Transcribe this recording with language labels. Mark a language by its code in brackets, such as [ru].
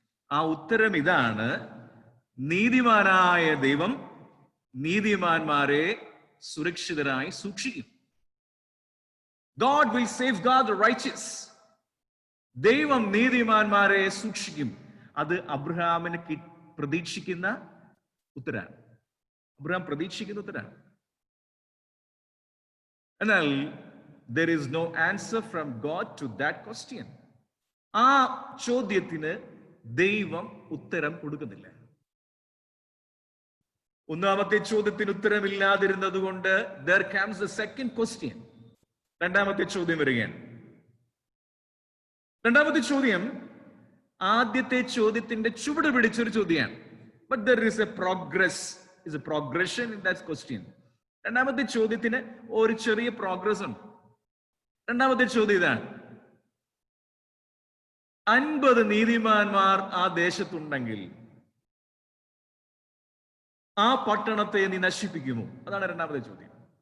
[ml] ആ ഉത്തരം ഇതാണ്: നീതിമാനായ ദൈവം നീതിമാന്മാരെ സുരക്ഷിതരായി സൂക്ഷിക്കും. [en] God will safeguard the righteous. [ml] ദൈവം നീതിമാന്മാരെ സൂക്ഷിക്കും. അത് അബ്രഹാമിന് പ്രതീക്ഷിക്കുന്ന ഉത്തരാണ്. അബ്രഹാം പ്രതീക്ഷിക്കുന്ന ഉത്തരാണ്. എന്നാൽ [en] there is no answer from God to that question. [ml] ആ ചോദ്യത്തിന് ദൈവം ഉത്തരം കൊടുക്കുന്നില്ല. ഒന്നാമത്തെ ചോദ്യത്തിന് ഉത്തരമില്ലാതിരുന്നത് കൊണ്ട് [en] there comes the second question. [ml] രണ്ടാമത്തെ ചോദ്യം വരികയാണ്. രണ്ടാമത്തെ ചോദ്യം ആദ്യത്തെ ചോദ്യത്തിന്റെ ചുവട് പിടിച്ചൊരു ചോദ്യമാണ്. [en] But there is a progression in that question. [ml] രണ്ടാമത്തെ ചോദ്യത്തിന് ഒരു ചെറിയ പ്രോഗ്രസ് ഉണ്ട്. രണ്ടാമത്തെ ചോദ്യം ഇതാണ്: 50 നീതിമാന്മാർ ആ ദേശത്തുണ്ടെങ്കിൽ ആ പട്ടണത്തെ നീ നശിപ്പിക്കുമോ? അതാണ് രണ്ടാമത്തെ ചോദ്യം.